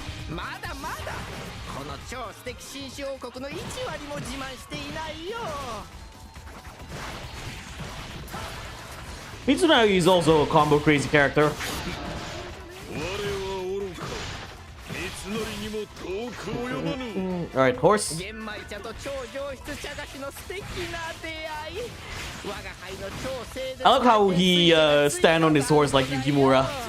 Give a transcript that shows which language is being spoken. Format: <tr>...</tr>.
<ja>まだまだこの超素敵紳士王国の1割も自慢していないよ。</ja> <en>Mitsunagi is also a combo crazy character.</en> <ja>我は愚か。三成にも遠く及ばぬ。</ja> <en>Alright, horse.</en> <ja>玄米茶と超上質茶菓子の素敵な出会い。我が輩の超精絶</ja> <en>I love how he stand on his horse like Yukimura.</en>